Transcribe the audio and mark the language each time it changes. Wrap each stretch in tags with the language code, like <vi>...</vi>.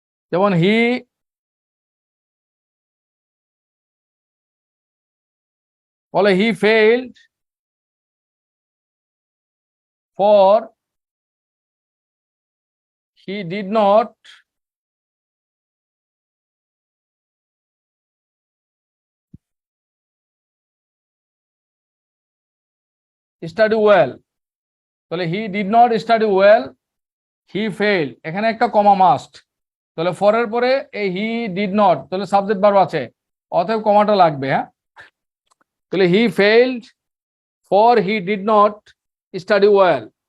<bn>যেমন বলে</bn> <en>He failed for he did not study well।</en> <bn>তাহলে</bn> <en>he did not study well, he failed,</en> <bn>এখানে একটা</bn> <en>Comma must.</en> <bn>তাহলে ফর এর পরে এই</bn> <en>he did not,</en> <bn>তাহলে সাবজেক্ট ভার্ব আছে, অতএব কমাটা লাগবে। হ্যাঁ, তাহলে</bn> <en>he failed for he did not study well।</en>